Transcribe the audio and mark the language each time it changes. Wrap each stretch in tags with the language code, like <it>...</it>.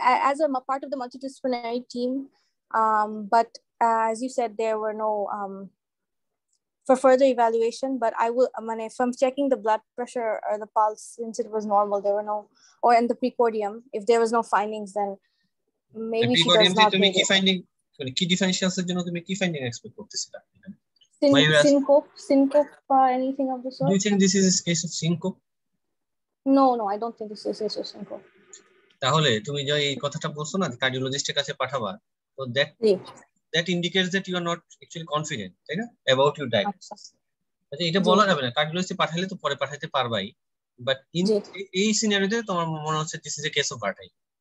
<en>As a part of the multidisciplinary team, but as you said, there were no for further evaluation, but I will, if I'm checking the blood pressure or the pulse, since it was normal, there were no, or in the precordium, if there was no findings, then maybe she does not need it.</en> <bn>Key differentials এর জন্য তুমি কি finding expect করতেছিলা?</bn> <en>Syncope or anything of the sort? Do you think this is a case of syncope? No, I don't think this is a case of syncope.</en> <bn>তাহলে তুমি যে এই কথাটা বলছো না কার্ডিওলজিস্টের কাছে পাঠাবা, তো</bn> <en>that indicates that you are not actually confident,</en> <bn>তাই না,</bn> <en>about your diagnosis.</en> <bn>আচ্ছা, এটা বলা যাবে না, কার্ডিওলজিস্টে পাঠালে তো পরে পাঠাতে পারবাই, বাট এই সিনারিওতে তোমার মনে হচ্ছে</bn> <en>This is a case of vertigo.</en>